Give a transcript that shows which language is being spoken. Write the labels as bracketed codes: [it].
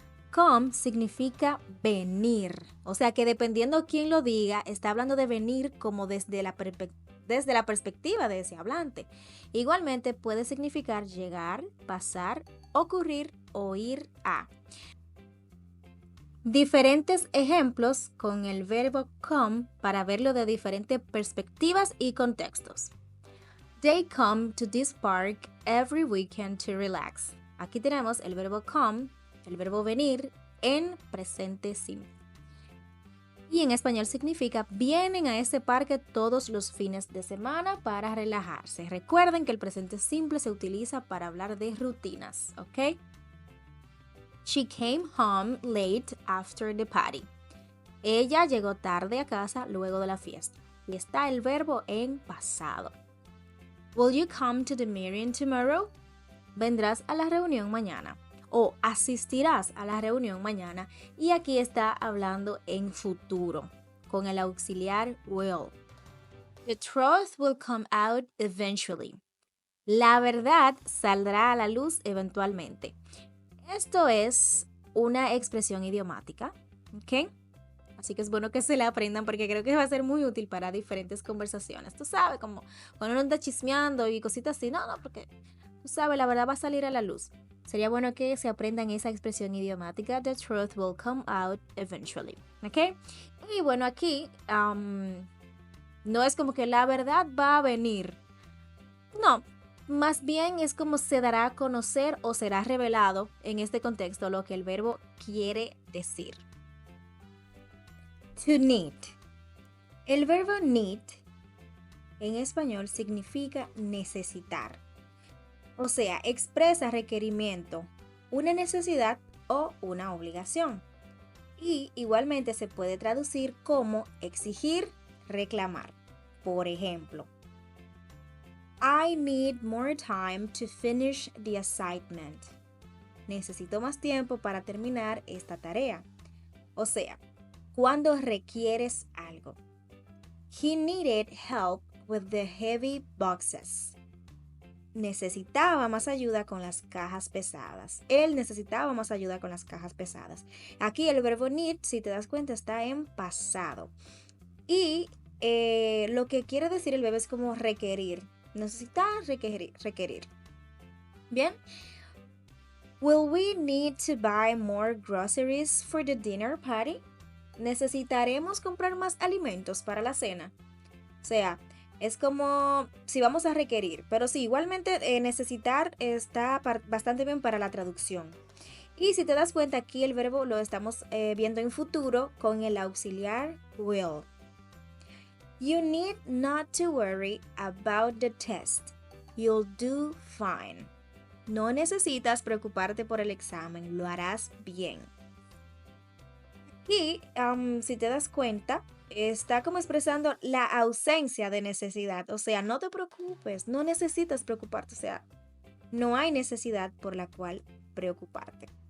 [es] Come significa venir, o sea que dependiendo quién lo diga, está hablando de venir como desde la perspectiva de ese hablante. Igualmente puede significar llegar, pasar, ocurrir o ir a. Diferentes ejemplos con el verbo come para verlo de diferentes perspectivas y contextos. [en] They come to this park every weekend to relax. [es] Aquí tenemos el verbo come, el verbo venir en presente simple. Y en español significa vienen a ese parque todos los fines de semana para relajarse. Recuerden que el presente simple se utiliza para hablar de rutinas, ¿ok? [en] She came home late after the party. [es] Ella llegó tarde a casa luego de la fiesta. Y está el verbo en pasado. [en] Will you come to the meeting tomorrow? [es] Vendrás a la reunión mañana. O asistirás a la reunión mañana. Y aquí está hablando en futuro, con el auxiliar will. [en] The truth will come out eventually. [es] La verdad saldrá a la luz eventualmente. Esto es una expresión idiomática, ¿ok? Así que es bueno que se la aprendan porque creo que va a ser muy útil para diferentes conversaciones. Tú sabes, como cuando uno anda chismeando y cositas así. No, porque tú sabes, la verdad va a salir a la luz. Sería bueno que se aprendan esa expresión idiomática. [en] The truth will come out eventually. [es] ¿Ok? Y bueno, aquí no es como que la verdad va a venir. No, más bien es como se dará a conocer o será revelado en este contexto lo que el verbo quiere decir. [en] To need. [es] El verbo need en español significa necesitar. O sea, expresa requerimiento, una necesidad o una obligación. Y igualmente se puede traducir como exigir, reclamar. Por ejemplo, [en] I need more time to finish the assignment. [es] Necesito más tiempo para terminar esta tarea. O sea, cuando requieres algo. [en] He needed help with the heavy boxes. [es] Necesitaba más ayuda con las cajas pesadas. Él necesitaba más ayuda con las cajas pesadas. Aquí el verbo need, si te das cuenta, está en pasado. Y lo que quiere decir el verbo es como requerir. Necesitar, requerir. Bien. [en] Will we need to buy more groceries for the dinner party? [es] ¿Necesitaremos comprar más alimentos para la cena? O sea, es como si vamos a requerir, pero sí, igualmente necesitar está bastante bien para la traducción. Y si te das cuenta, aquí el verbo lo estamos viendo en futuro con el auxiliar will. [en] You need not to worry about the test. You'll do fine. [es] No necesitas preocuparte por el examen, lo harás bien. Aquí, si te das cuenta, está como expresando la ausencia de necesidad. O sea, no te preocupes, no necesitas preocuparte. O sea, no hay necesidad por la cual preocuparte.